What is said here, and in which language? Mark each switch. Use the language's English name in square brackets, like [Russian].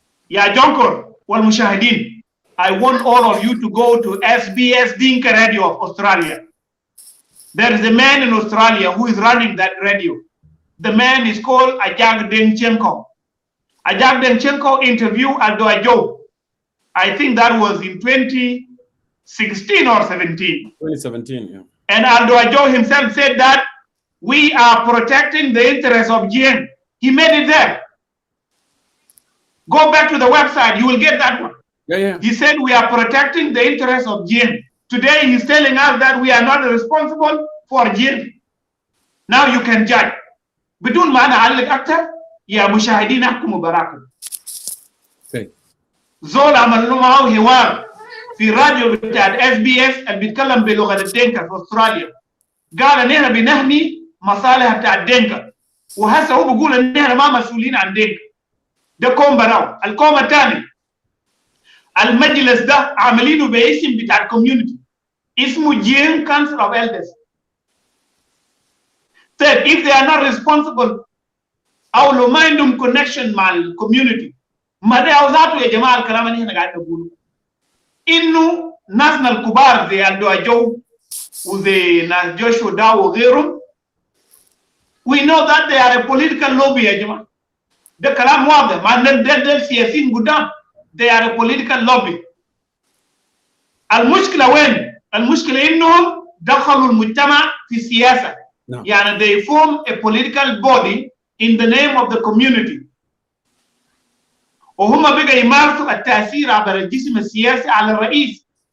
[Arabic] يا جونكور والمشاهدين, [English] I want all of you to go to SBS Dinka Radio of Australia. There is a man in Australia who is running that radio. The man is called Ajag Denchenko. Ajag Denchenko interviewed Aldo Ajo. I think that was in 2016 or 17. 2017, yeah. And Aldo Ajo himself said that we are protecting the interests of Jiang. He made it there. Go back to the website, you will get that one. Yeah. He said we are protecting the interests of Jiang. Today he's telling us that we are not responsible for Jiang. Now you can judge. [Arabic] بدون ما أنا أعلق أكثر يا مشاهدين احكموا براكم. زول عمل له معه حوار في راديو بتاع SBS اللي بيتكلم بلغة الدينكا في أستراليا. قال ان احنا بنحمي مصالح بتاع الدينكا، وهسه هو بيقول ان احنا ما مسؤولين عن دينكا. ده كوم براو. الكوم الثاني المجلس ده عاملينه باسم بتاع الكوميونتي اسمه Jiang Council of Elders. [English] Third, if they are not responsible [Arabic] او لو ما عندهم [English] connection [Arabic] مع الكوميونتي، ما ده ذاته يا جماعه الكلام اللي احنا قاعدين نقوله انه ناسنا الكبار زي الدو اجو وزي ناس جوشوا داو وغيرهم، [English] we know that they are a political lobby [Arabic] يا جماعه. ده كلام واضح. مع ان ده سياسيين قدام. [English] they are a political lobby. [Arabic] المشكله وين؟ المشكله انهم دخلوا المجتمع في السياسه. يعني [English] they form a political body in the name of the community. [Arabic] وهم بقى يمارسوا التاثير عبر الجسم السياسي على الرئيس.